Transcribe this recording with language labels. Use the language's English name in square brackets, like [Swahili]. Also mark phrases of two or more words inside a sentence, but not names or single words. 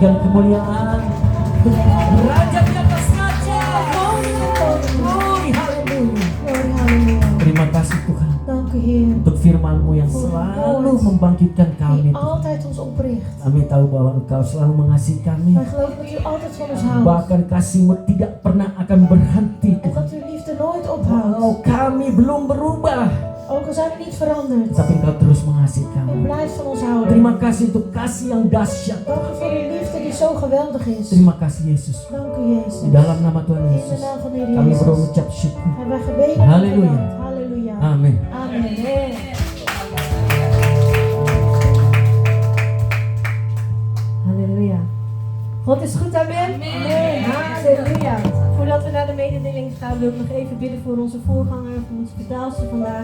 [Indonesian] kemuliaan. Raja di atas raja. [English] Glory, haleluya. Glory, haleluya. [Indonesian] Terima kasih Tuhan [Dutch] Dank u Heer. [Indonesian] untuk firman-Mu yang selalu membangkitkan kami. [Dutch] Die altijd ons opricht. [Indonesian] Kami tahu bahwa Engkau selalu mengasihi kami. [Dutch] Wij geloven dat u altijd van ons houdt. [Indonesian] Bahkan kasih-Mu tidak pernah akan berhenti [Dutch] En [Indonesian] Tuhan. [Dutch] dat uw liefde nooit [Indonesian] Walau [Dutch] ophoudt. [Indonesian] kami belum berubah, [Dutch] Ook al zijn we niet veranderd. [Indonesian] tapi Engkau terus mengasihi [Dutch] U [Indonesian] kami. [Dutch] blijft van ons houden. [Indonesian] Terima kasih untuk kasih yang dahsyat. [Dutch] Dank u voor uw liefde die zo geweldig is. [Indonesian] Terima kasih Yesus. [Dutch] Dank u Jezus. [Indonesian] Di dalam nama Tuhan [Dutch] In de [Indonesian] Yesus, [Dutch] naam van de Heer [Indonesian] kami [Dutch] Jezus. [Indonesian] berucap syukur. [Dutch] Hebben wij gebeden. [Indonesian] Halleluja. [Dutch] Halleluja. [Indonesian] Amin. [Dutch] Amen. Halleluja. God is goed, amen? Amen. Halleluja. Voordat we naar de mededeling gaan, wil ik nog even bidden voor onze voorganger, voor onze vertaalster vandaag.